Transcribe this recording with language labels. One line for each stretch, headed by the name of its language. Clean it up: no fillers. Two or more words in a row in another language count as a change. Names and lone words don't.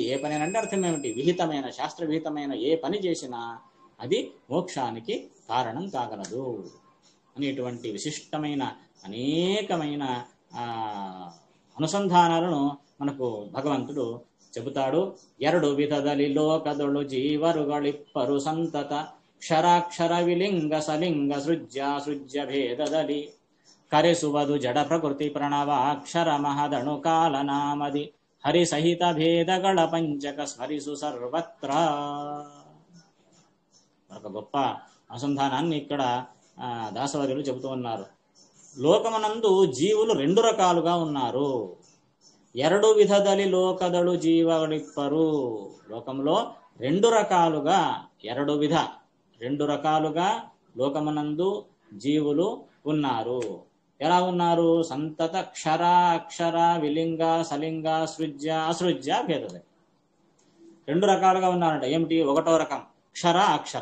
Telugu: ఏ పనైనా అంటే అర్థం ఏమిటి? విహితమైన, శాస్త్రవిహితమైన ఏ పని చేసినా అది మోక్షానికి కారణం కాగలదు అనేటువంటి విశిష్టమైన అనేకమైన అనుసంధానాలను మనకు భగవంతుడు చెబుతాడు.
Kannada: 2 ವಿಧದಲ್ಲಿ ಲೋಕದೊಳು ಜೀವರುಗಳಿಪ್ಪರು ಸಂತತ ಕ್ಷರಾಕ್ಷರ ವಿಲಿಂಗ ಸಲಿಂಗ ಸೃಜ್ಯ ಭೇದದಲ್ಲಿ ಕರೆಸುವುದು ಜಡ ಪ್ರಕೃತಿ ಪ್ರಣವ ಅಕ್ಷರ ಮಹದಣು ಕಾಲನಾಮದಿ ಹರಿಸಹಿತ ಭೇದಗಳ ಪಂಚಕ ಸ್ಮರಿಸು ಸರ್ವತ್ರ.
Telugu: ఒక గొప్ప అనుసంధానాన్ని ఇక్కడ దాసవాదులు చెబుతూ ఉన్నారు. లోకమునందు జీవులు 2 రకాలుగా ఉన్నారు.
Kannada: 2 ವಿಧದಲ್ಲಿ ಲೋಕದಳು ಜೀವಗಳಿಪ್ಪರು.
Telugu: లోకంలో 2 రకాలుగా, 2 రకాలుగా లోకమునందు జీవులు ఉన్నారు. ఎలా ఉన్నారు?
Kannada: ಸಂತತ ಕ್ಷರ ಅಕ್ಷರ ವಿಲಿಂಗ ಸಲಿಂಗ ಸೃಜ್ಯ ಅಸೃಜ್ಯ ಭೇದದಿ.
Telugu: 2 రకాలుగా ఉన్నారంట. ఏమిటి? 1వ రకం క్షర అక్షర.